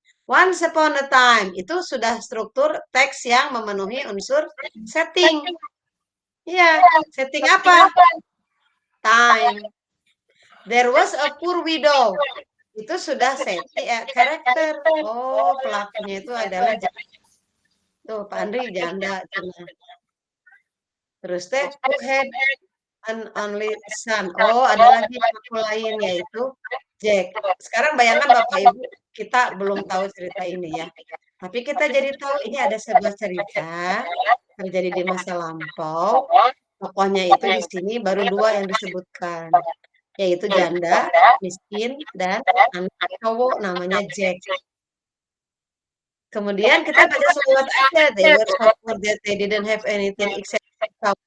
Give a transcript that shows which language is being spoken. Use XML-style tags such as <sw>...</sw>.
<en>Once upon a time,</en> <id>itu sudah struktur teks yang memenuhi unsur setting. Iya, setting apa? Time.</id> <en>There was a poor widow.</en> <id>Itu sudah setting karakter. Oh, pelakunya itu adalah tuh Pak Andri janda. Terus teh</id> <en>who had an only son.</en> <id>Oh, ada lagi pelaku lain yaitu Jack. Sekarang bayangkan Bapak Ibu, kita belum tahu cerita ini ya. Tapi kita jadi tahu ini ada sebuah cerita terjadi di masa lampau. Tokohnya itu di sini baru 2 yang disebutkan, yaitu janda, miskin, dan anak cowok namanya Jack. Kemudian kita baca selewat aja,</id> <en>they were so poor that they didn't have anything except cow.</en>